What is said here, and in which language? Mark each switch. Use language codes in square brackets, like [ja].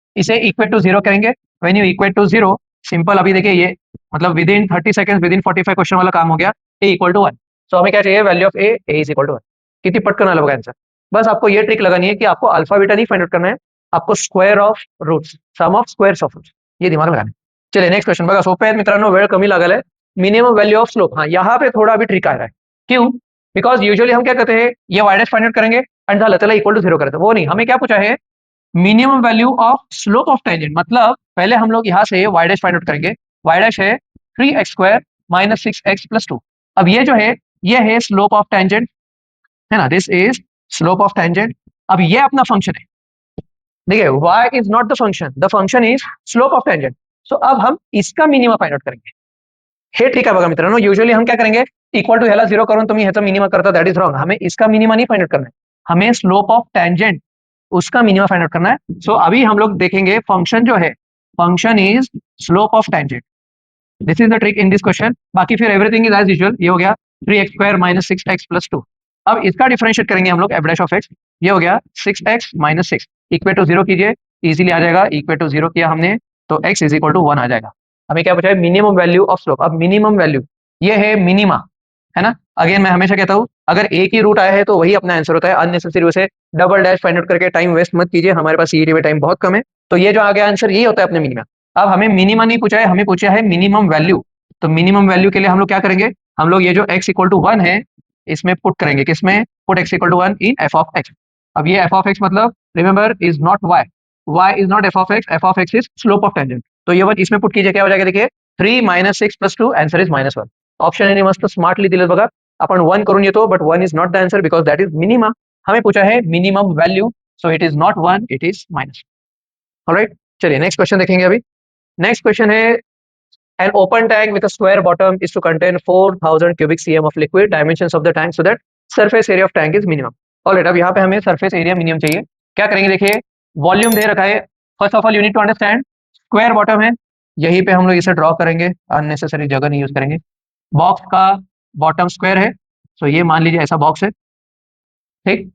[hi] इसे equate to 0 करेंगे। [en] when you equate to 0, [hi] simple अभी देखिए ये मतलब with in 30 seconds with in 45 question वाला काम हो गया। a equal to 1। सो हमें क्या चाहिए, value of a is equal to 1। कितनी पटकन वाला होगा आंसर। बस आपको ये ट्रिक लगानी है कि आपको अल्फा बीटा नहीं फाइंड आउट करना है, आपको square of roots, some of squares of roots, ये दिमाग लगाना है। चलिए नेक्स्ट क्वेश्चन [mr] बघा, सोपे आहेत मित्रांनो, वेळ कमी लागल आहे। [hi] मिनिमम वैल्यू ऑफ स्लोप, हाँ यहाँ पे थोड़ा अभी ट्रिक आ रहा है। क्यों, बिकॉज यूजुअली हम क्या करते हैं, ये वाइडेस्ट फाइंड आउट करेंगे [mr] एंड झालं त्याला [hi] इक्वल टू 0 करते हैं। वो नहीं, हमें क्या पूछा है, minimum value of slope of tangent. मतलब पहले हम लोग यहाँ से वाई डैश फाइंड आउट करेंगे। वाई डैश है 3x square minus 6x plus 2। अब ये जो है ये है स्लोप ऑफ टेंजेंट, है ना, [en] This is slope of tangent. [hi] अब ये अपना फंक्शन है, देखिए y is not the function is slope of tangent. सो अब हम इसका मिनिमम फाइंड आउट करेंगे। [mr] हे ठीक आहे बघा मित्रांनो, [hi] युजुअली हम क्या करेंगे, [mr] इक्वल टू ह्याला 0 करून तुम्ही ह्याचा मिनिमम करता, [en] That is wrong. [hi] हमें इसका मिनिमम नहीं फाइंड आउट करना है, हमें स्लोप ऑफ टेंजेंट उसका मिनिमम फाइंड आउट करना है। सो अभी हम लोग देखेंगे फंक्शन जो है, function is slope of tangent. [en] This is the trick in this question. [hi] बाकी फिर एवरीथिंग इज एज यूजुअल। ये हो गया 3x square minus 6x plus 2। अब इसका डिफरेंशिएट करेंगे हम लोग एफ डैश ऑफ एक्स। ये हो गया 6x माइनस 6, इक्वल टू 0 कीजिए, इजीली आ जाएगा। इक्वल टू 0 किया हमने तो x इज इक्वल टू 1 आ जाएगा। हमें क्या पूछा है, मिनिमम वैल्यू ऑफ स्लोप। अब मिनिमम वैल्यू ये है मिनिमा, है ना। अगेन मैं हमेशा कहता हूं, अगर एक ही रूट आया है तो वही अपना आंसर होता है। अननेसेसरी उसे डबल डैश फाइंड आउट करके टाइम वेस्ट मत कीजिए, हमारे पास सीईटी में टाइम बहुत कम है। तो ये जो आ गया आंसर यही होता है अपने मिनिमा। अब हमें मिनिमा नहीं पूछा है, हमें पूछा है मिनिमम वैल्यू। तो मिनिमम वैल्यू के लिए हम लोग क्या करेंगे, हम लोग ये जो x इक्वल टू 1 है इसमें पुट करेंगे। किसमें, put x equal to 1 in f of x। अब ये f ऑफ x मतलब remember is not y is not f of x is slope of tangent. तो ये 1 इसमें पुट कीजिए, क्या हो जाएगा देखिए 3 minus 6 plus 2, answer is minus 1। [mr] Option यांनी मस्त स्मार्टली दिले बघा, आपण 1 करून येतो [en] But 1 is not the answer because that is minima. [hi] हमें पूछा है minimum value, so it is not 1, it is minus. Alright, चलिए नेक्स्ट क्वेश्चन देखेंगे। अभी नेक्स्ट क्वेश्चन है, [en] an open tank with a square bottom is to contain 4000 cubic cm of liquid, dimensions of the tank so that surface area of tank is minimum। [hi] Alright, अब यहाँ पे हमें surface area minimum चाहिए। क्या करेंगे, देखिए volume दे रखा है। [en] first of all you need to understand [hi] square bottom है, यहीं पे हम लोग इसे ड्रॉ करेंगे, अननेसेसरी जगह नहीं यूज करेंगे। बॉक्स का बॉटम स्क्वायर है, सो ये मान लीजिए ऐसा बॉक्स है, ठीक।